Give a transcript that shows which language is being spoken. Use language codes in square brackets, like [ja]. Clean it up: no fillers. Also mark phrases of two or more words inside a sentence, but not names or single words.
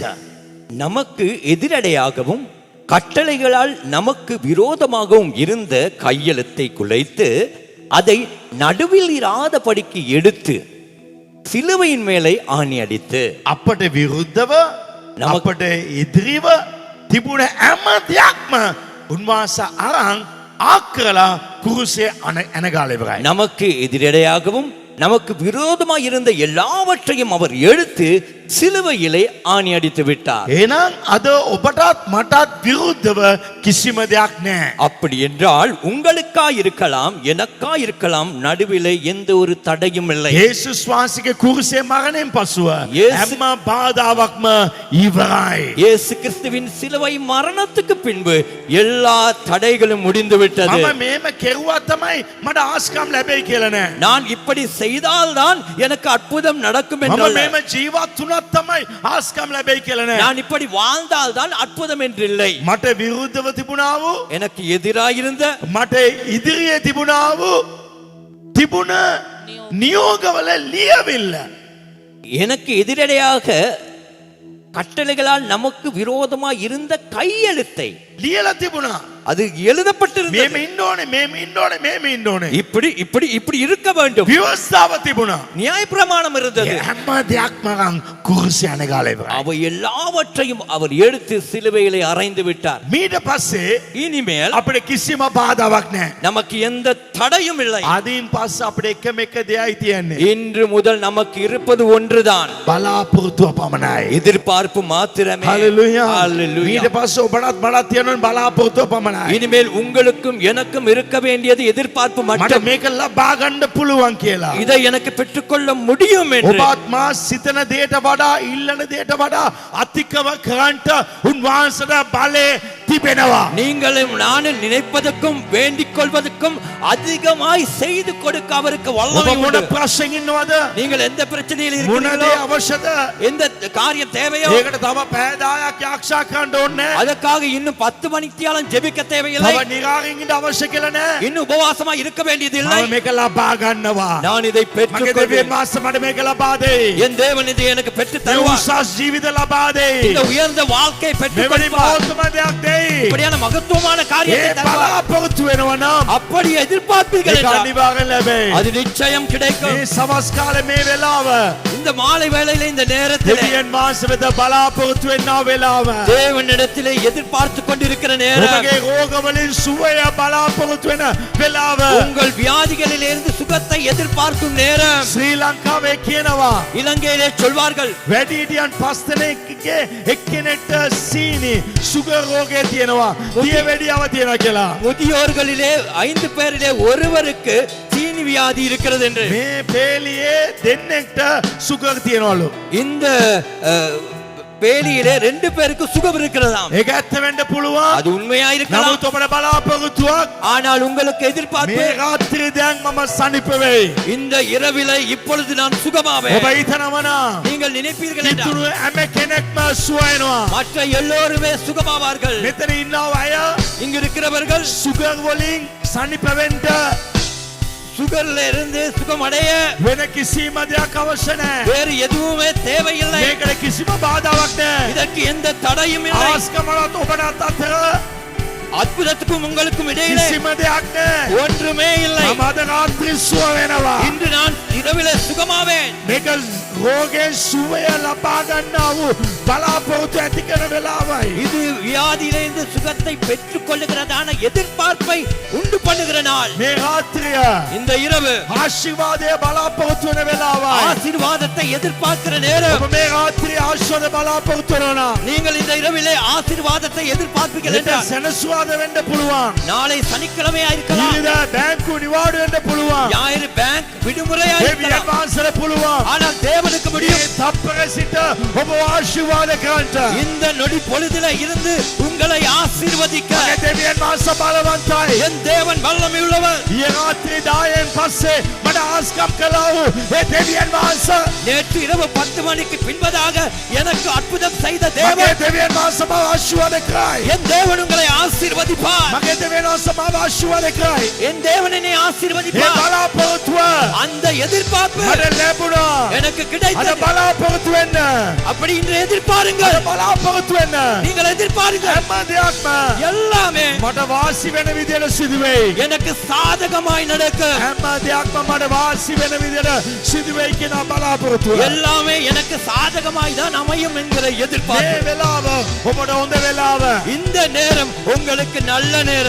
[ta] நமக்கு எதிரடையாகவும் கட்டளைகளால் நமக்கு விரோதமாகவும் இருந்த கையெழுத்தை குலைத்து அதை நடுவில் இராதபடிக்கு எடுத்து சிலுவையின் மேலே ஆணி அடித்து [si] අපට විරුද්ධව අපට ඉදිරිව තිබුණ හැම දෙයක්ම උන්වහන්සේ අරන් ආකලා කුරුසේ අනගාලා ඉවරයි. [ta] நமக்கு எதிரடையாகவும் நமக்கு விரோதமாய் இருந்த எல்லாவற்றையும் அவர் எடுத்து சிலுவையிலே ஆணி அடித்து விட்டார். [si] එහෙනම් අද ඔබටත් මටත් විරුද්ධව කිසිම දෙයක් නැහැ. [ta] அப்படி என்றால் உங்களுக்கா இருக்கலாம், எனக்கா இருக்கலாம், நடுவிலே எந்த ஒரு தடையும் இல்லை. [si] යේසුස් වහන්සේගේ කුරුසේ මරණයෙන් පසුව යේසු- හැම බාධාවක්ම ඉවරයි. [ta] இயேசு கிறிஸ்துவின் சிலுவை மரணத்துக்கு பின்பு எல்லா தடைகளும் முடிந்து விட்டது. [si] මම මේම කෙරුවා තමයි මට ආස්කම් ලැබෙයි කියලා නෑ. [ta] நான் இப்படி செய்தால்தான் எனக்கு அற்புதம் நடக்கும் [si] මම [ta] என்றல்ல. [si] මේම ජීවත් වුණත් තමයි ආස්කම් ලැබෙයි කියලා නෑ. [ta] நான் இப்படி வாழ்ந்தால்தான் அற்புதம் என்றில்லை. [si] මට විරුද්ධව තිබුණා වූ, [ta] எனக்கு எதிராயிருந்த [si] මට ඉදිරියේ තිබුණා වූ තිබුණ නියෝගවල ලියවිල්ල [ta] எனக்கு எதிரடையாக கட்டளைகளால் நமக்கு விரோதமாய் இருந்த கையெழுத்தை [si] ලියලා තිබුණා. [ta] அது எழுதப்பட்டிருந்தது. [si] මේම ඉන්න ඕනේ. [ta] இப்படி இப்படி இப்படி இருக்க வேண்டும். [si] ව්‍යවස්ථාව තිබුණා. [ta] நியாயப்பிரமாணம் இருந்தது. [si] හැම දෙයක්ම කුරුසිය අනගාලා ඉවරයි. [ta] அவை எல்லாவற்றையும் அவர் எடுத்து சிலுவையிலே அறைந்து விட்டார். [si] මීට පස්සේ [ta] இனிமேல் [si] අපිට කිසිම බාධාවක් නැහැ. [ta] நமக்கு எந்த தடையும் இல்லை. [si] අදින් පස්සේ අපිට එකම එක දෙයයි තියෙන්නේ. [ta] இன்று முதல் நமக்கு இருப்பது ஒன்றுதான், [si] බලාපොරොත්තුව පමණයි. [ta] எதிர்பார்ப்பு மாத்திரமே. [si] හalleluya. [ta] ஹalleluya. [si] ඊට පස්සේ ඔබටත් මටත් තියෙනවා බලාපොරොත්තුව පමණයි. [ta] இனிமேல் உங்களுக்கும் எனக்கும் இருக்க வேண்டியது எதிர்பார்ப்பு [si] මට [ta] மட்டும். [si] මේක ලබා ගන්න පුළුවන් කියලා. [ta] இதை எனக்கு பெற்றுக்கொள்ள முடியும் என்று [si] ඔබත් මා සිතන දේට වඩා ඉල්ලන දේට වඩා අතිකව කරන්ට උන්වහන්සේට බලය තිබෙනවා. [ta] நீங்களும் நானும் நினைப்பதற்கும் வேண்டிக் கொள்வதற்கும் அதிகமாய் செய்து கொடுக்க அவருக்கு [si] ඔබ [ta] வல்லமை [si] මොන [ta] உண்டு. [si] ප්‍රශ්නෙකින් ඉන්නවද? [ta] நீங்கள் எந்த பிரச்சனையில் [si] මොන [ta] இருக்கிறீர்களோ, [si] දේ අවශ්‍යද? [ta] எந்த காரியம் தேவையோ, [si] ඒකට තව පැය 10ක් යාක්ෂා කරන්න ඕනේ. [ta] அதற்காக இன்னும் 10 மணித்தியாலம் ஜெபிக்க தேவையில்லை. [si] තව නිරාගෙන් ඉන්න අවශ්‍ය කියලා නෑ. [ta] இன்னும் உபவாசமா இருக்க வேண்டியதில்லை. [si] මම මේක ලබා ගන්නවා. [ta] நான் இதை [si] මගේ [ta] பெற்றுக்கொள்வேன். [si] දෙවියන් වහන්සේ මට මේක ලබා දෙයි. [ta] என் தேவன் இதை எனக்கு பெற்று [si] මේ [ta] தருவார். [si] උසස් ජීවිත ලබා දෙයි. [ta] இந்த உயர்ந்த வாழ்க்கை பெற்றுக் [si] මෙවැනි [ta] கொடுப்பார். [si] මහත්ම දෙයක් දෙයි. [ta] இப்படியான மகத்துவமான காரியத்தை [si] ඒ [ta] தருவார். [si] බලාපොරොත්තු වෙනවා නම් [ta] அப்படி எதிர்பார்ப்பீர்கள் [si] ඒක [ta] என்றால் [si] අනිවාර්යෙන් ලැබෙයි. [ta] அது நிச்சயம் கிடைக்கும். [si] මේ සවස් කාලේ මේ වෙලාව [ta] இந்த மாலை வேளையில இந்த நேரத்தில் [si] දෙවියන් වහන්සේ වෙත බලාපොරොත්තු වෙනා වෙලාව. [ta] தேவனிடத்திலே எதிர்பார்த்து கொண்டிருக்கிற நேரம், [si] ඔබගේ රෝග වලින් සුවය බලාපොරොත්තු වෙන වෙලාව. [ta] உங்கள் வியாதிகளிலிருந்து சுகத்தை எதிர்பார்க்கும் நேரம். [si] ශ්‍රී ලංකාවේ කියනවා [ta] இலங்கையிலே சொல்வார்கள், [si] වැඩිහිටියන් 5 දෙනෙක්ගේ එක්කෙනෙක්ට සීනි සුගර් රෝගය තියෙනවා. දියවැඩියාව තියෙනවා කියලා. [ta] முதியோர்களிலே 5 பேரிலே ஒருவருக்கு சீனி வியாதி இருக்கிறது என்று. [si] මේ පේලියේ දෙන්නෙක්ට සුගර් තියෙනවලු. [ta] இந்த பேலியிலே 2 பேருக்கு சுகம் இருக்கிறதாம். [si] ඒක ඇත්ත වෙන්න පුළුවන්. [ta] அது உண்மையா இருக்கலாம். [si] නමුත් ඔබට බලාපොරොත්තුවක් [ta] ஆனால் உங்களுக்கு எதிர்பார்ப்பு, [si] මේ රාත්‍රී දැන් මම සනීප වෙයි. [ta] இந்த இரவிலே இப்பொழுது நான் சுகமாவேன். [si] ඔබ හිතනවනම් [ta] நீங்கள் நினைப்பீர்கள் என்றால் [si] ඉතුරු හැම කෙනෙක්ම සුව වෙනවා. [ta] மற்ற எல்லோருமே சுகமாவார்கள். [si] මෙතන ඉන්නව අය [ta] இங்கு இருக்கிறவர்கள் [si] සුගර් වලින් සනීප වෙන්න [ta] சுகர்ல இருந்து சுகம் அடைய [si] වෙන කිසිම දෙයක් අවශ්‍ය නැහැ. [ta] வேறு எதுவுமே தேவையில்லை. [si] මේකට කිසිම බාධාවක් නැහැ. [ta] இதற்கு எந்த தடையும் இல்லை. [si] ආස්කමලත් ඔබට අතර [ta] அற்புதத்துக்கும் உங்களுக்கும் இடையிலே [si] කිසිම දෙයක් නැහැ. [ta] ஒன்றுமே இல்லை. [si] මම අද රාත්‍රී සුව වෙනවා. [ta] இன்று நான் இரவிலே சுகமாவேன். [si] මේක රෝගේ සුවය ලබා ගන්නා වූ බලාපොරොත්තු ඇති කරන වෙලාවයි. [ta] இது வியாதியிலிருந்து சுகத்தை பெற்றுக் கொள்ளுகிறதான எதிர்பார்ப்பை உண்டு பண்ணுகிற நாள். [si] මේ රාත්‍රිය [ta] இந்த இரவு [si] ආශිර්වාදය බලාපොරොත්තු වෙන වෙලාවයි. [ta] ஆசீர்வாதத்தை எதிர்பார்க்கிற நேரம். [si] ඔබ මේ රාත්‍රිය ආශිර්වාද බලාපොරොත්තු වෙනවා. [ta] நீங்கள் இந்த இரவிலே ஆசீர்வாதத்தை எதிர்பார்ப்பீர்கள் என்றால் [si] සෙනසුරාදා වෙන්න පුළුවන්. [ta] நாளை சனிக்கிழமையா இருக்கலாம், [si] ඊළඟ බැංකු නිවාඩු වෙන්න පුළුවන්. [ta] ஞாயிறு பேங்க் விடுமுறையா [si] දෙවියන් [ta] இருக்கலாம். [si] වහන්සේට පුළුවන්. [ta] ஆனால் தேவனுக்கு முடியும். [si] මේ තප්පර සිට ඔබ ආශිර්වාද කරන්න. [ta] இந்த நொடி பொழுதில இருந்து உங்களை ஆசீர்வதிக்க [si] මගේ දෙවියන් වහන්සේ බලවන්තයි. [ta] என் தேவன் வல்லமை உள்ளவர். [si] ඊයේ රාත්‍රී 10න් පස්සේ මට ආස්කම් කළා වූ ඒ දෙවියන් වහන්සේ [ta] நேற்று இரவு 10 மணிக்கு பின்பதாக எனக்கு அற்புதம் செய்த [si] මගේ [ta] தேவன், [si] දෙවියන් වහන්සේ මාව ආශිර්වාද කරයි. [ta] என் தேவன் உங்களை ஆசீர்வதிப்பார். [si] මගේ දෙවියන් වහන්සේ මාව ආශිර්වාද කරයි. [ta] என் தேவன் என்னை [si] මේ [ta] ஆசீர்வதிப்பார். [si] බලාපොරොත්තුව [ta] அந்த எதிர்பார்ப்பு [si] මට ලැබුණා. [ta] எனக்கு [si] අද [ta] கிடைத்தது. [si] බලාපොරොත්තු වෙන්න. [ta] அப்படி இன்று எதிர்பாருங்கள். [si] අද බලාපොරොත්තු වෙන්න. [ta] நீங்கள் எதிர்பாருங்கள். [si] හැම දෙයක්ම [ta] எல்லாமே [si] මට වාසි වෙන විදියට සිදු වෙයි. [ta] எனக்கு சாதகமாய் நடக்கும். [si] හැම දෙයක්ම මට වාසි වෙන විදියට සිදු වෙයි කියන බලාපොරොත්තුව. [ta] எல்லாமே எனக்கு சாதகமாய் தான் அமையும் என்கிற [si] මේ [ta] எதிர்பார்ப்பு. [si] වෙලාව ඔබට හොඳ වෙලාව. [ta] இந்த நேரம் உங்களுக்கு நல்ல நேரம்.